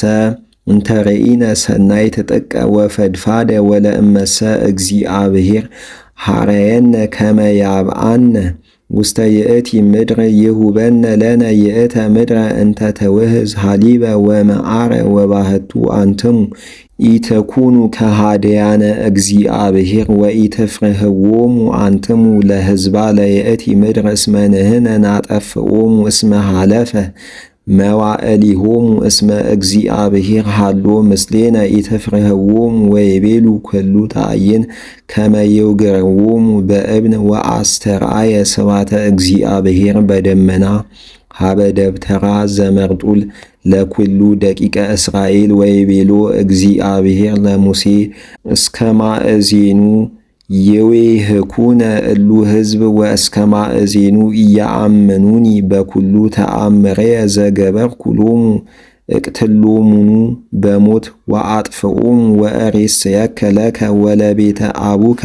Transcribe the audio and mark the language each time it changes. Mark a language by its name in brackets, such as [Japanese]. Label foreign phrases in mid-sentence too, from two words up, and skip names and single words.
[Geez] እንተ ርኢነ ሰናይ ጥቀ ወፈድፋደ ወለእመሰ እግዚአብሔር ሐረየነ ከመ ያብአነ ውስተ ይእቲ ምድር ይሁበነ ለነ ይእተ ምድረ እንተ ተውህዝ ሀሊበ ወመዓረ ወባህቱ አንትሙ ኢተኩኑ ከሃደያነ እግዚአብሔር ወኢትፍርህዎሙ አንትሙ ለሕዝባ ለይእቲ ምድር እስመ ንሕነ ናጠፍኦሙ እስመ ሀለፈ መዋዕሊሆሙ እስመ እግዚአብሔር ሀሎ ምስሌነ ኢትፍርህዎሙ ወይቤሉ ኩሉ ተአይን ከመ ይውግርዎሙ በእብን ወአስተርአየ ስብሐተ እግዚአብሔር በደመና ሀበ ደብተራ ዘመርጡል ለኩሉ ደቂቀ እስራኤል ወይቤሎ እግዚአብሔር ለሙሴ እስከ ማእዜኑ ይዌህኩነ እሉ ሕዝብ ወእስከ ማእዜኑ ኢየአምኑኒ በኩሉ ተአምረየ ዘገበርኩ ሎሙ እቅትሎሙኑ በሞት ወአጥፍኦሙ ወእሬስየከ ለከ ወለቤተ አቡከ